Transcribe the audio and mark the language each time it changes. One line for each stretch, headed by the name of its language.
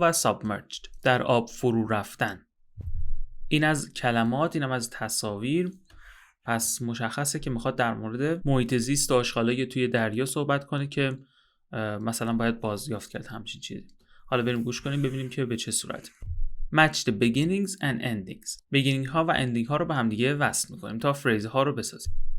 Persian: و سابمرجد، در آب فرو رفتن. این از کلمات، اینم از تصاویر. پس مشخصه که میخواد در مورد محیط زیست و آشغالای توی دریا صحبت کنه که مثلا باید بازیافت کرد همچین چیزی. حالا بریم گوش کنیم ببینیم که به چه صورت.
English: Match the beginnings and endings.
Persian: beginning ها و ending ها رو به هم دیگه وصل میکنیم تا فریز ها رو بسازیم.